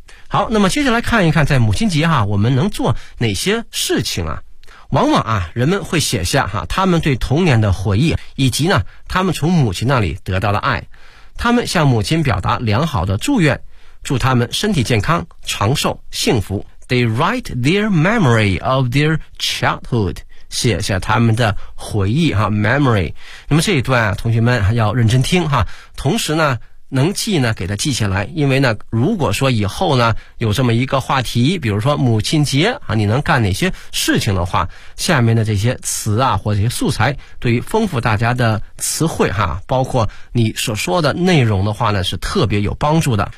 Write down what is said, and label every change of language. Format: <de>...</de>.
<zh>好，那么接下来看一看在母亲节哈，我们能做哪些事情啊？往往啊，人们会写下哈他们对童年的回忆，以及呢他们从母亲那里得到的爱。他们向母亲表达良好的祝愿，祝他们身体健康、长寿、幸福。</zh> <en>They write their memory of their childhood，</en> <zh>写下他们的回忆哈</zh> <en>，memory。</en> <zh>那么这一段啊，同学们要认真听哈，同时呢，能记呢给他记下来，因为呢，如果说以后呢有这么一个话题，比如说母亲节啊，你能干哪些事情的话，下面的这些词啊或者这些素材，对于丰富大家的词汇哈，包括你所说的内容的话呢，是特别有帮助的。</zh>